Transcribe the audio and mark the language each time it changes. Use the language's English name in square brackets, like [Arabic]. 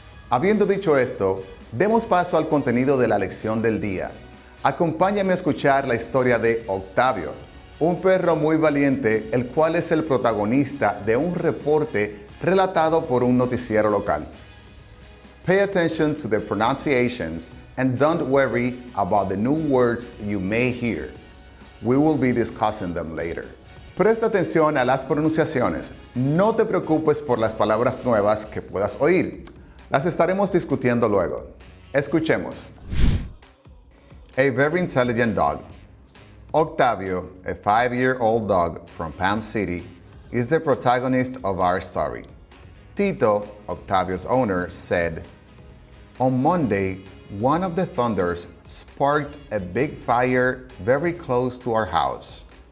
[Spanish] Habiendo dicho esto, demos paso al contenido de la lección del día. Acompáñame a escuchar la historia de Octavio, un perro muy valiente, el cual es el protagonista de un reporte relatado por un noticiero local. [English] Pay attention to the pronunciations and don't worry about the new words you may hear. We will be discussing them later. [Spanish] Presta atención a las pronunciaciones. No te preocupes por las palabras nuevas que puedas oír. Las estaremos discutiendo luego. Escuchemos. [English] A very intelligent dog. Octavio, a 5-year-old dog from Palm City, is the protagonist of our story. Tito, Octavio's owner, said, on Monday, one of the thunders sparked a big fire very close to our house.